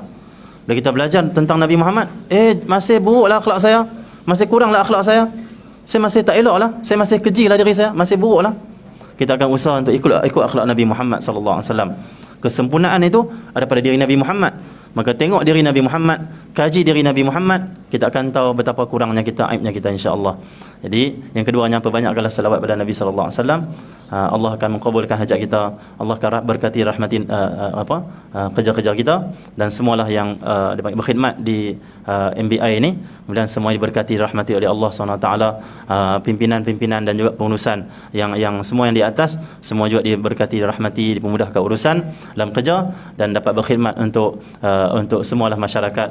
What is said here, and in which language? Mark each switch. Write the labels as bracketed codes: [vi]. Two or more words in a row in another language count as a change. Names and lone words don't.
[ms] Bila kita belajar tentang Nabi Muhammad, masih buruklah akhlak saya, masih kuranglah akhlak saya masih tak elok lah, saya masih kejilah diri saya, masih buruk lah. Kita akan usaha untuk ikut akhlak Nabi Muhammad SAW. Kesempurnaan itu ada pada diri Nabi Muhammad. Maka tengok diri Nabi Muhammad, kaji diri Nabi Muhammad, kita akan tahu betapa kurangnya kita, aibnya kita, insya-Allah. Jadi yang keduanya, perbanyakkanlah salawat pada Nabi [ar] صلى الله عليه وسلم. [ms] Allah akan mengabulkan hajat kita. Allah akan berkati rahmatin kerja-kerja kita, dan semualah yang berkhidmat di MBI ini, kemudian semua diberkati rahmati oleh Allah SWT. Pimpinan-pimpinan dan juga pengurusan yang semua yang di atas, semua juga diberkati rahmati, dipermudahkan urusan dalam kerja, dan dapat berkhidmat untuk semualah masyarakat.